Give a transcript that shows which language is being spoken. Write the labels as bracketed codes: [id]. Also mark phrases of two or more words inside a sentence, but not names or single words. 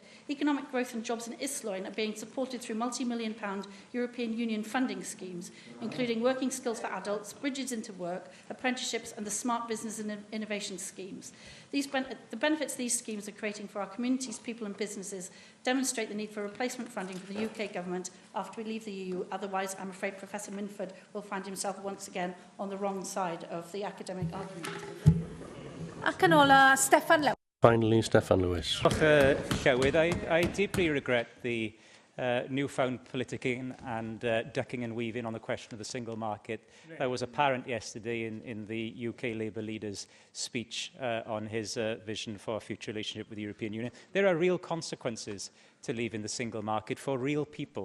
[en] Economic growth and jobs in Is-deitlau are being supported through multi-million-pound European Union funding schemes, including working skills for adults, bridges into work, apprenticeships and the smart business and innovation schemes. The benefits these schemes are creating for our communities, people and businesses demonstrate the need for replacement funding for the UK government after we leave the EU. Otherwise, I'm afraid Professor Minford will find himself once again on the wrong side of the academic argument. [cy] Ac yn ola, Steffan Llawn. [en] Finally, Steffan Lewis. Llywydd, I deeply regret the newfound politicking and ducking and weaving on the question of the single market. That was apparent yesterday in the UK Labour leader's speech on his vision for a future relationship with the European Union. There are real consequences to leaving the single market for real people.